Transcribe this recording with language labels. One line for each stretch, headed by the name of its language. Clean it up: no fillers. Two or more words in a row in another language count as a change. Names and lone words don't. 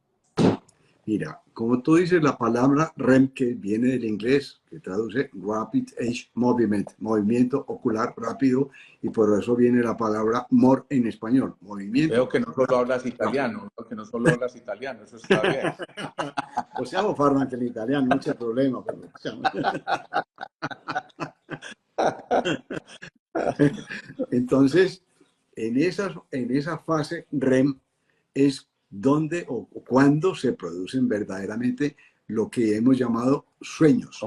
Spanish: Mira, como tú dices, la palabra REM, que viene del inglés, que traduce
English: Rapid Eye Movement,
Spanish: movimiento ocular rápido, y por eso viene la palabra MOR en español, movimiento. Veo que no solo hablas italiano, veo que no solo hablas italiano, eso está bien.
Italian: Possiamo farlo anche in italiano, non c'è problema.
Spanish: Pero, entonces, en esa fase REM es donde o cuando se producen verdaderamente lo que hemos llamado sueños.